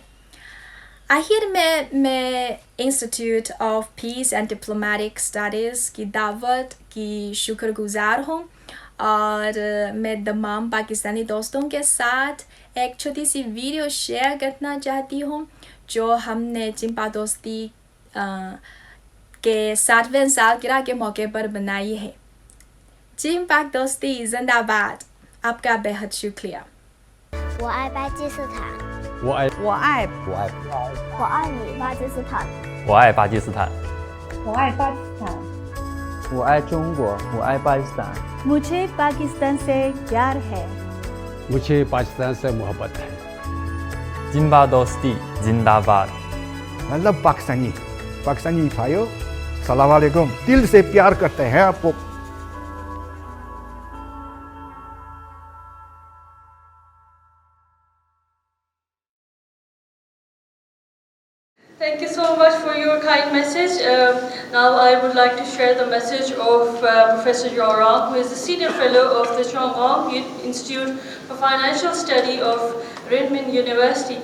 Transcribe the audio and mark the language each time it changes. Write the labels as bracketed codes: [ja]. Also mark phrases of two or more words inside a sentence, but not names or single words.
[hi] आखिर में मैं इंस्टीट्यूट ऑफ पीस एंड डिप्लोमेटिक स्टडीज़ की दावत की शुक्रगुजार हूँ और मैं तमाम पाकिस्तानी दोस्तों के साथ एक छोटी सी वीडियो शेयर करना चाहती हूँ जो हमने चीन पाक दोस्ती के 7वें सालगिरह के मौके पर बनाई है। चीन पाक दोस्ती जिंदाबाद। आपका बेहद शुक्रिया। [zh] 我爱巴基斯坦，我爱我爱我爱你，巴基斯坦。我爱巴基斯坦，我爱巴基斯坦，我爱中国，我爱巴基斯坦。 [hi] मुझे पाकिस्तान से प्यार है। मुझे पाकिस्तान से मोहब्बत है। जिंबा दोस्ती जिंदाबाद। मतलब पाकिस्तानी भाइयों सलाम वालेकुम, दिल से प्यार करते हैं आपको। [en] Thank you so much for your kind message. Now I would like to share the message of Professor Zhao Rong, who is the Senior Fellow of the Chongqing Institute for Financial Study of Renmin University.